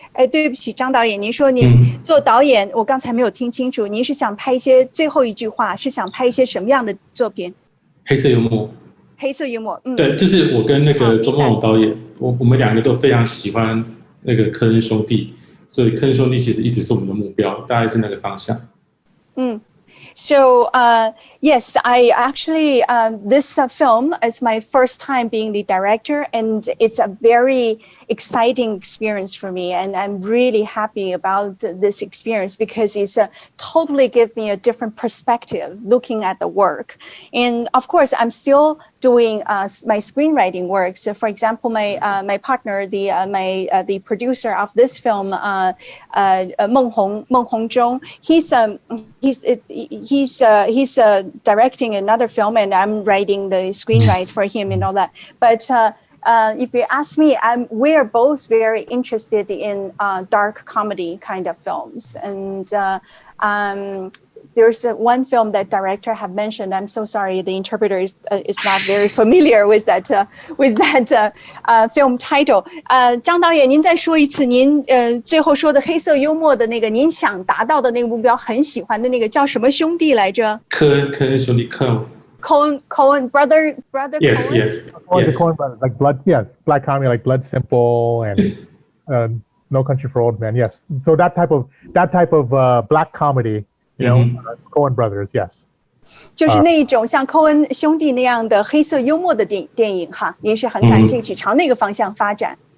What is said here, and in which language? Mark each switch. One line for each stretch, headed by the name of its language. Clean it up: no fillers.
Chinese: 对不起，张导演，您说您做导演，我刚才没有听清楚，您是想拍一些最后一句话是想拍一些什么样的作品？黑色幽默。黑色幽默，对，就是我跟那个周梦网导演，我们两个都非常喜欢那个科恩兄弟，所以科恩兄弟其实一直是我们的目标，大概是那个方向。
English: So yes, I actually this film is my first time being the director, and it's a very exciting experience for me, and I'm really happy about this experience because it's totally give me a different perspective looking at the work. And of course, I'm still doing my screenwriting work. So, for example, my partner, the producer of this film, Meng Hongzhong, he's directing another film, and I'm writing the screenwrite for him and all that. But if you ask me, we're both very interested in dark comedy kind of films, and there's one film that director have mentioned. I'm so sorry, the interpreter is not very familiar with that film title.
Chinese: 张导演，您再说一次，您最后说的黑色幽默的那个，您想达到的那个目标，很喜欢的那个叫什么兄弟来着？科恩兄弟 Coen brother.
English: Yes, Coen? yes. The Coen brothers, like black comedy, like Blood Simple and No Country for Old Men. Yes, so that type of black comedy. You know, Coen brothers, yes.
Chinese: 就是那一种像寇恩兄弟那样的黑色幽默的电影哈，您是很感兴趣，朝那个方向发展。